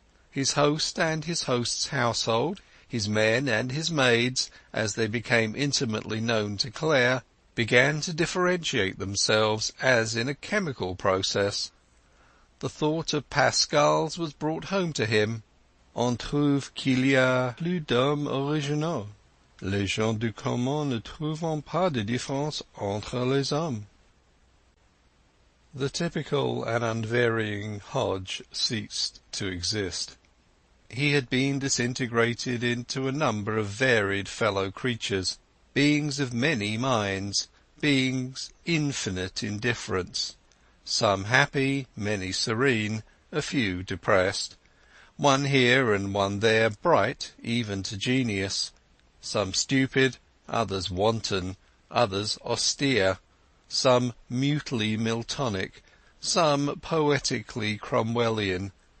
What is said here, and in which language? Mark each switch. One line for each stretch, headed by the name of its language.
English: His host and his host's household, his men and his maids, as they became intimately known to Clare, began to differentiate themselves as in a chemical process. The thought of Pascal's was brought home to him.
French: On trouve qu'il y a plus d'hommes originaux. Les gens du commun ne trouvent pas de différence entre les hommes.
English: The typical and unvarying Hodge ceased to exist. He had been disintegrated into a number of varied fellow creatures, beings of many minds, beings infinite in difference, some happy, many serene, a few depressed, one here and one there bright even to genius, some stupid, others wanton, others austere, some mutely Miltonic, some poetically Cromwellian,